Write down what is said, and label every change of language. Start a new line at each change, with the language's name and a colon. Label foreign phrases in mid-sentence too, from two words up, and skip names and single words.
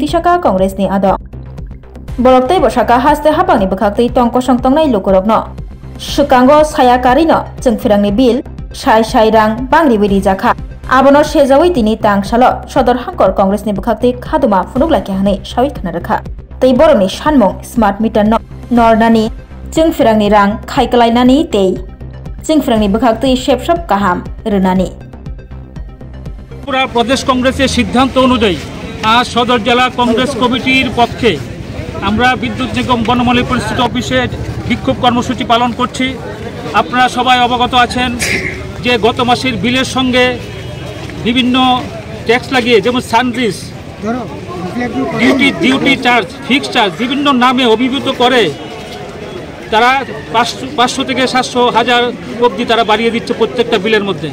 Kok Borok: साका कांग्रेसनि आदं बरकतै बसाका हास्ते हाबांनि बखाक्तै तंकसं तंनाय लोकरकनो सुकांगो सायाकारिनो जोंफिरांनि बिल साय रां बांग्रि बैरि जाखा आबनो सेजावै तिनि तांसालो सदर हांकर कांग्रेसनि बखाक्तै खादुमा फुनुकलायखे हनै सावि खोनारखा तै बरनि सानमं स्मार्ट मिटार नरनानि जोंफिरांनि रां खायकलायनानि तै जोंफिरांनि बखाक्तै सेबसब गाहाम रोनानि
Bangla: ত্রিপুরা প্রদেশ কংগ্রেসের সিদ্ধান্ত অনুযায়ী আজ সদর জিলা কংগ্রেস কমিটির পক্ষে আমরা বিদ্যুৎ নিগম বনমালী পরিস্থিতি অফিসে বিক্ষোভ কর্মসূচি পালন করছি। আপনারা সবাই অবগত আছেন যে গত মাসের বিলের সঙ্গে বিভিন্ন ট্যাক্স লাগিয়ে যেমন সানরিস
English: duty charge fixed charge
Bangla: বিভিন্ন নামে অভিভূত করে তারা 500 থেকে 700 হাজার অবধি তারা বাড়িয়ে দিচ্ছে প্রত্যেকটা বিলের মধ্যে।